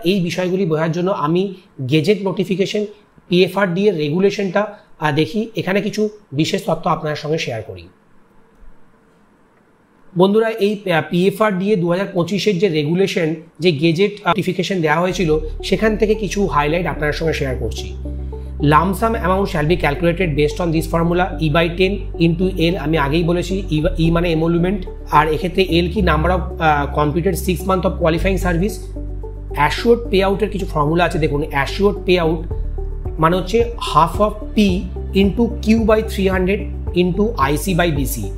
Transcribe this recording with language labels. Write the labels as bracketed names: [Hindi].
[Bangla] এই বিষয়গুলি বোঝার জন্য আমি গেজেট নোটিফিকেশন পিএফআরডি এর রেগুলেশনটা দেখি, এখানে কিছু বিশেষ তথ্য আপনার সঙ্গে শেয়ার করি বন্ধুরা। এই পিএফআরডি 2025-এর যে রেগুলেশন, যে গেজেট নোটিফিকেশন দেওয়া হয়েছিল, সেখান থেকে কিছু হাইলাইট আপনার সঙ্গে শেয়ার করছি। [English] Lump sum amount shall be calculated based on this formula E/10 into L। [Bangla] আমি আগেই বলেছি E মানে emolument, আর এক্ষেত্রে L কি number of completed 6 month of qualifying service. Assured pay আউটের কিছু ফর্মুলা আছে, দেখুন। অ্যাসিওর্ড পে আউট মানে হচ্ছে half of P into Q/300 into IC/BC।